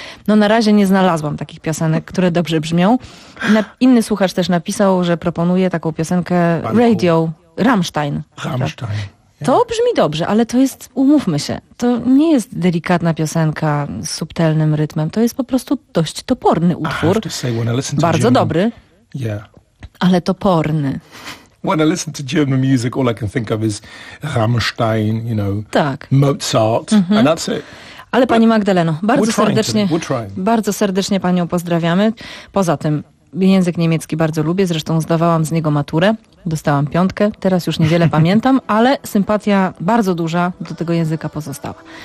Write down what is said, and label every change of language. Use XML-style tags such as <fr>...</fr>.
<pl>No na razie nie znalazłam takich piosenek, które dobrze brzmią. Inny słuchacz też napisał, że proponuje taką piosenkę Radio Rammstein. Rammstein, tak? Yeah. To brzmi dobrze, ale to jest, umówmy się, to nie jest delikatna piosenka z subtelnym rytmem, to jest po prostu dość toporny utwór. Bardzo dobry.</pl> <en>Yeah.</en> <pl>Ale toporny.</pl> <en>When I listen to German music, all I can think of is Rammstein, you know, tak. Mozart, mm-hmm. and that's it.</en> <pl>Ale pani Magdaleno, bardzo serdecznie panią pozdrawiamy. Poza tym, język niemiecki bardzo lubię, zresztą zdawałam z niego maturę, dostałam piątkę, teraz już niewiele pamiętam, ale sympatia bardzo duża do tego języka pozostała.</pl>